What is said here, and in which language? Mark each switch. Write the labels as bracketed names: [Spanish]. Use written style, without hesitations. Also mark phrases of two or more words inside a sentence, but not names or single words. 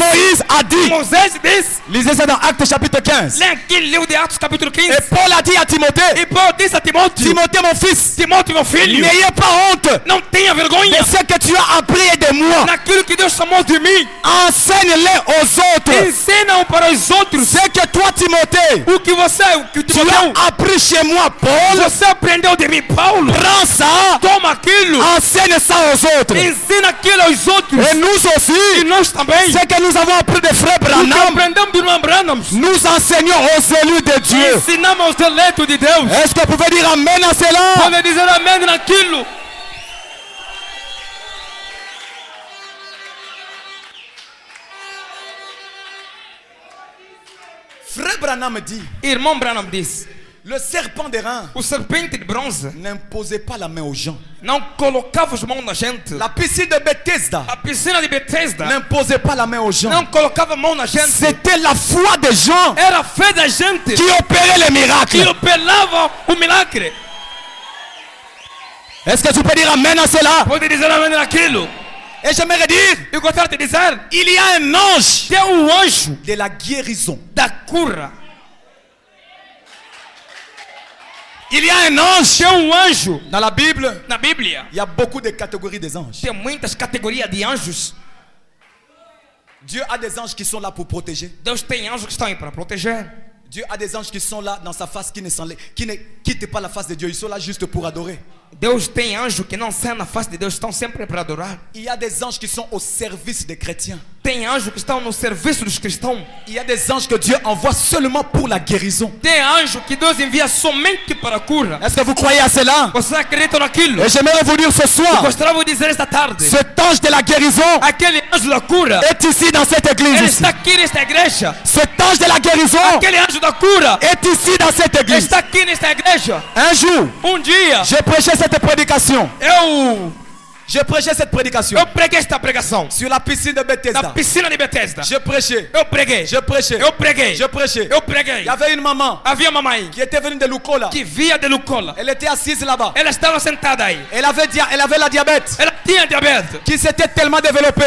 [French] Moïse a dit. [Portuguese] Moisés disse. [French] Lisez ça dans Actes chapitre 15. [Portuguese] Lê aqui no livro de Atos capítulo 15. [French] Et Paul a dit à Timothée, [Portuguese] E Paulo disse a Timóteo: [French] Timothée mon fils, [Portuguese] Timóteo, meu filho, [French] n'ayez pas honte [Portuguese] não tenha [French] de [Portuguese] vergonha [French] ce que tu as appris de moi. [Portuguese] naquilo que Deus chamou de mim. [French] Enseigne-les aux autres. [Portuguese] Ensina para os outros [French] Ce que toi, Timothée, [Portuguese] o que [French] tu [Portuguese] Timóteo, [French] as appris chez moi, Paul, [Portuguese] você aprendeu de mim, Paulo. [French] prends ça, [Portuguese] Toma aquilo, [French] enseigne ça aux autres. [Portuguese] ensina aquilo aos outros. [French] Et nous [Portuguese] E [French] aussi, [Portuguese] nós também, [French] ce que nous avons appris de frère [Portuguese] o que Branham, aprendemos do irmão Branham, [French] nous enseignons aux élus de Dieu. [Portuguese] ensinamos aos eleitos de Deus. [French] Est-ce que vous pouvez dire Amen à cela? [Portuguese] Pode dizer amém naquilo. [French] Frère Branham me dit, [Portuguese] Irmão Branham disse: [French] le serpent d'airain [Portuguese] o serpente de bronze [French] n'imposait pas la main aux gens. [Portuguese] não colocava as mãos na gente. [French] La piscine de Bethesda [Portuguese] A piscina de Betesda [French] n'imposait pas la main aux gens. [Portuguese] não colocava a mão na gente. [French] C'était la foi des gens [Portuguese] Era a fé da gente [French] qui opérait les [Portuguese] que [French] miracles. [Portuguese] operava o milagre. [French] Est-ce que tu peux dire Amen à cela? [Portuguese] Pode dizer amém naquilo. [French] Et j'aimerais dire, [Portuguese] Eu gostaria de dizer: [French] il y a un ange [Portuguese] tem anjo [French] de la guérison. [Portuguese] da cura. [French] Il y a un ange. [Portuguese] Tem anjo. [French] Dans la Bible, [Portuguese] Na Bíblia [French] il y a beaucoup de catégories des anges. [Portuguese] tem muitas categorias de anjos. [French] Dieu a des anges qui sont là pour protéger. [Portuguese] Deus tem anjos que estão aí para proteger. [French] Dieu a des anges qui sont là dans sa face, qui ne quittent pas la face de Dieu. Ils sont là juste pour adorer. [Portuguese] Deus tem anjo que não saem na face de Deus, estão sempre para adorar. [French] Il y a des anges qui sont au service des chrétiens. [Portuguese] Tem anjos que estão no serviço dos cristãos. [French] Il y a des anges que Dieu envoie seulement pour la guérison. [Portuguese] Tem anjo que Deus envia somente para a cura. [French] Est-ce que vous croyez à cela? [Portuguese] Você acredita naquilo? [French] Et j'aimerais vous dire ce [Portuguese] Eu [French] soir, [Portuguese] gostaria de dizer esta tarde: [French] cet ange de la guérison [Portuguese] aquele anjo da cura, [French] est ici dans cette [Portuguese] ele [French] église. [Portuguese] está aqui nesta igreja. [French] Cet ange de la guérison [Portuguese] Aquele anjo da cura [French] est ici dans cette église. [Portuguese] está aqui nesta igreja. [French] Un jour, [Portuguese] Dia, [French] j'ai prêché cette prédication. J'ai prêché cette prédication [Portuguese] eu preguei esta pregação [French] sur la piscine de [Portuguese] na Bethesda. piscina de Betesda. [French] J'ai prêché. [Portuguese] Eu preguei. [French] J'ai prêché. [Portuguese] Eu preguei. [French] J'ai prêché. [Portuguese] Eu preguei. [French] Il y avait une maman [Portuguese] Havia uma mãe [French] qui était venue de Lukola. [Portuguese] que via de Lucola. [French] Elle était assise là-bas. [Portuguese] Ela estava sentada aí. [French] Elle avait la diabète [Portuguese] Ela tinha diabetes [French] qui s'était tellement développée.